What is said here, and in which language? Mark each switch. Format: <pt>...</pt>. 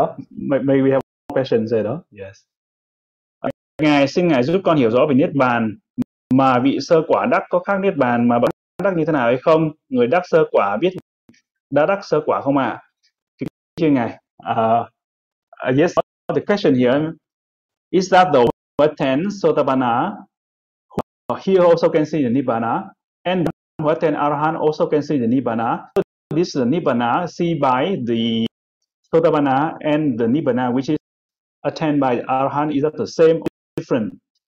<en>Maybe we have a question, Zedo. Yes.</en> <vi>Ngài xin ngài giúp con hiểu rõ về niết bàn, mà vị sơ quả đắc có khác niết bàn mà bậc đắc như thế nào hay không? Người đắc sơ quả biết đã đắc sơ quả không ạ? Kính thưa ngài. Yes.</vi> <en>The question here is that the attend Sotapanna, he also can see the Nibbana, and who attend Arahant also can see the Nibbana. So this is the Nibbana see by the Sotapanna and the Nibbana, which is attained by Arahant, is that the same or different?</en>